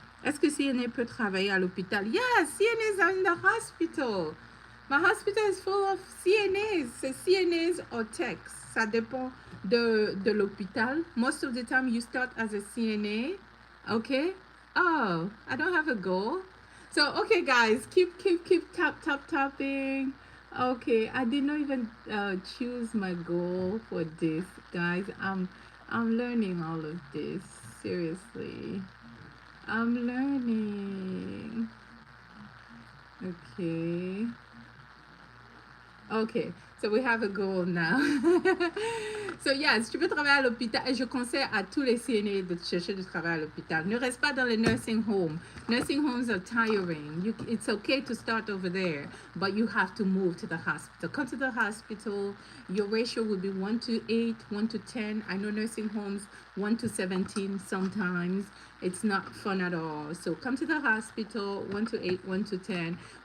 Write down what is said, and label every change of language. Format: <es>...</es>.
<fr>Est-ce que CNA peut travailler à l'hôpital?</fr> <en>Yes, CNAs are in the hospital. My hospital is full of CNAs.</en> <fr>C'est CNAs or techs. Ça dépend de l'hôpital.</fr> <en>Most of the time you start as a CNA. Okay? Oh, I don't have a goal. So okay guys, keep tapping. Okay, I did not even choose my goal for this, guys. I'm learning all of this. Seriously. I'm learning. Okay. Ok, so we have a goal now.</en> <fr>So yes, tu peux travailler à l'hôpital et je conseille à tous les CNA de chercher du travail à l'hôpital. Ne reste pas dans les nursing homes.</fr> <en>Nursing homes are tiring. It's okay to start over there, but you have to move to the hospital. Come to the hospital. Your ratio will be 1 to 8, 1 to 10. I know nursing homes 1 to 17 sometimes. It's not fun at all. So come to the hospital, 1 to 8, 1 to 10.</en>